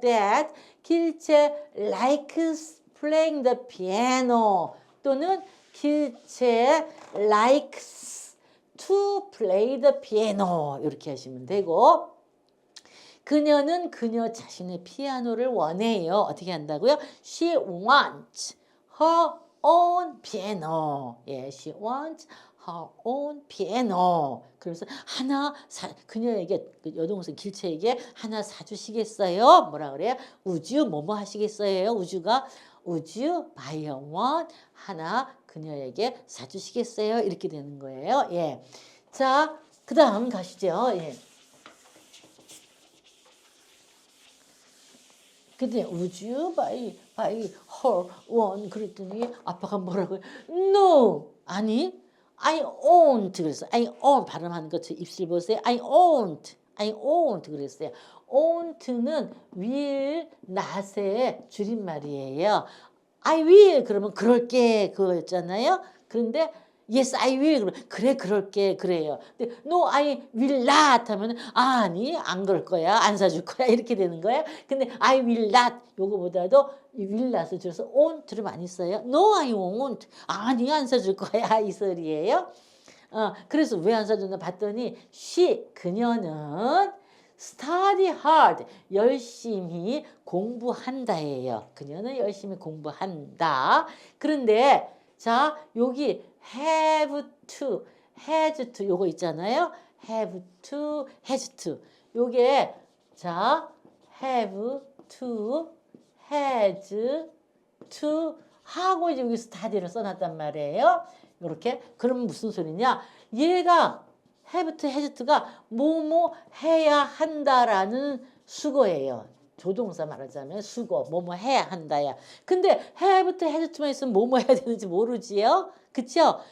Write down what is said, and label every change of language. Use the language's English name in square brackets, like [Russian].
[English] Dad 길채 likes playing the piano [Korean] 또는 [English] 길채 likes to play the piano [Korean] 이렇게 하시면 되고 그녀는 그녀 자신의 피아노를 원해요. 어떻게 한다고요? [English] She wants her own piano. [Korean] 예, [English] she wants her own piano. [Korean] 그래서 하나 그녀에게 그 여동생 길채에게 하나 사주시겠어요? 뭐라 그래요? would you 뭐뭐 하시겠어요? [English] would you buy her one [Korean] 하나 그녀에게 사주시겠어요? 이렇게 되는 거예요. 예. 자, 그 다음 가시죠. 예. 근데 would you buy her one 그랬더니 아빠가 뭐라고요? [English] No [Korean] 아니 [English] I won't [Korean] 그랬어. [English] I won't [Korean] 발음하는 거 제 입술 보세요. I won't 그랬어요. won't는 will not의 줄임말이에요. I will 그러면 그럴게 그거였잖아요. 그런데 [English] yes I will [Korean] 그러면 그래 그럴게 그래요. 근데 [English] no I will not [Korean] 하면은 아니 안 그럴 거야 안 사줄 거야 이렇게 되는 거예요. 근데 I will not 요거보다도 will not을 줄여서 won't를 많이 써요. [English] No I won't [Korean] 아니 안 사줄 거야 이 소리예요. 그래서 왜 안 사줬나 봤더니 그녀는 study hard 열심히 공부한다예요. 그녀는 열심히 공부한다. 그런데 자 여기 have to, has to 요거 있잖아요. have to, has to 요게 자 have to, has to 하고 이제 여기 study를 써놨단 말이에요. 이렇게 그러면 무슨 소리냐? 얘가 have to, has to가 뭐뭐 해야 한다라는 수거예요. 조동사 말하자면 수거 뭐뭐 해야 한다야. 근데 have to, has to만 있으면 뭐뭐 해야 되는지 모르지요. 그쵸?